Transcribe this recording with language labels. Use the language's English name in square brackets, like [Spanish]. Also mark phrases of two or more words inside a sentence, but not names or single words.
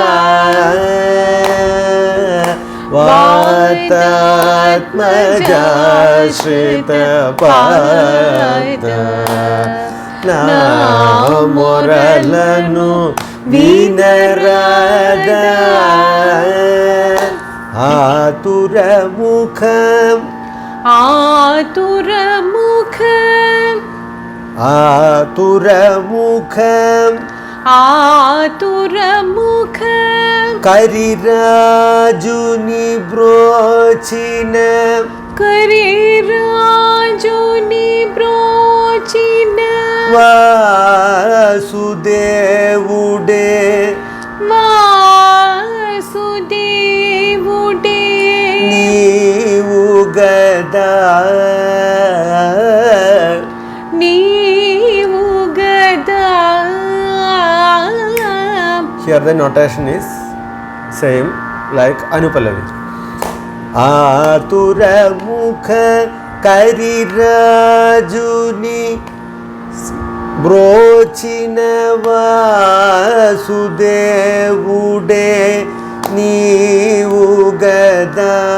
[Telugu] వాతాత్మజాశ్రిత పాద నా మొరలను వినరాదా आतुरमुखम् आतुरमुखम् आतुरमुखम् आतुरमुखम् కరిరాజుని బ్రోచిన కరిరాజుని బ్రోచిన वासुदेवुडे वासुदेवुडे నీవు గదా నీవు గదా. [English] Here the notation is same like Anupallavi. [Telugu] ఆతురముఖ కరిరాజుని బ్రోచిన వాసుదేవుడే నీవు గదా.